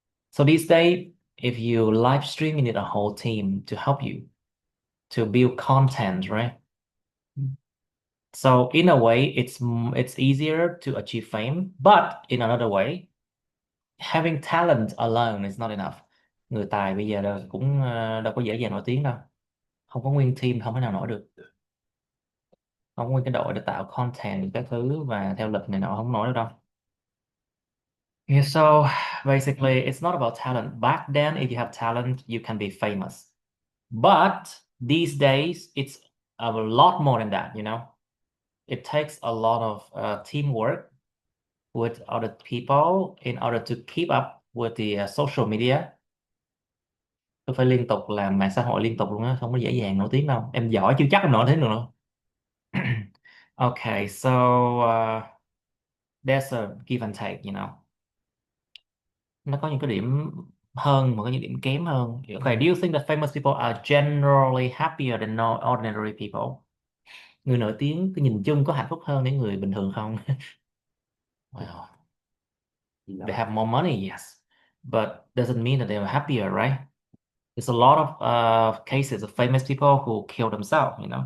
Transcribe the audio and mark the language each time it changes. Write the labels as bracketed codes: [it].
[en] So these days, if you live stream, you need a whole team to help you to build content, right? So in a way, it's easier to achieve fame, but in another way, having talent alone is not enough. [vi] Người tài bây giờ đâu có dễ dàng nổi tiếng đâu. Không có nguyên team không thể nào nổi được. Không có nguyên cái đội để tạo content các thứ và theo lịch này nọ không nổi được đâu. [en] Yeah, so basically, it's not about talent. Back then, if you have talent, you can be famous. But these days, it's a lot more than that. It takes a lot of teamwork with other people in order to keep up with the social media. [vi] Tôi phải liên tục làm mạng xã hội liên tục luôn á, không có dễ dàng nổi tiếng đâu. Em giỏi chưa chắc em nổi tiếng được đâu. [en] Okay, so there's a give and take. [vi] Nó có những cái điểm hơn và có những điểm kém hơn. [en] Okay, do you think that famous people are generally happier than no ordinary people? [vi] Người nổi tiếng cái nhìn chung có hạnh phúc hơn những người bình thường không? [en] Well, they have more money, yes, but doesn't mean that they are happier, right? There's a lot of cases of famous people who kill themselves.